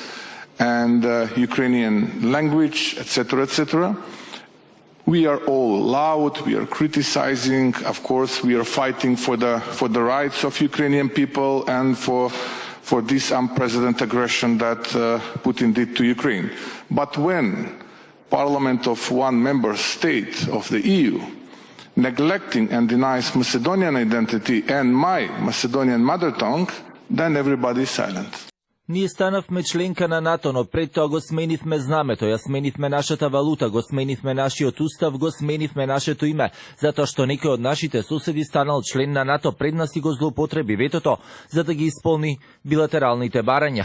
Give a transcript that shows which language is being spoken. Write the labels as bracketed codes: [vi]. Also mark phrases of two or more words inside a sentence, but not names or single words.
[en] and Ukrainian language, etc., we are all loud, we are criticizing, of course, we are fighting for the rights of Ukrainian people and for this unprecedented aggression that Putin did to Ukraine. But when Parliament of one member state of the EU neglecting and denies Macedonian identity and my Macedonian mother tongue, then everybody is silent. [mk] Ние станавме членка на НАТО, но пред тоа го сменивме знамето, ја сменивме нашата валута, го сменивме нашиот устав, го сменивме нашето име, затоа што некој од нашите соседи станал член на НАТО пред нас и го злоупотреби ветото, за да ги исполни билатералните барања.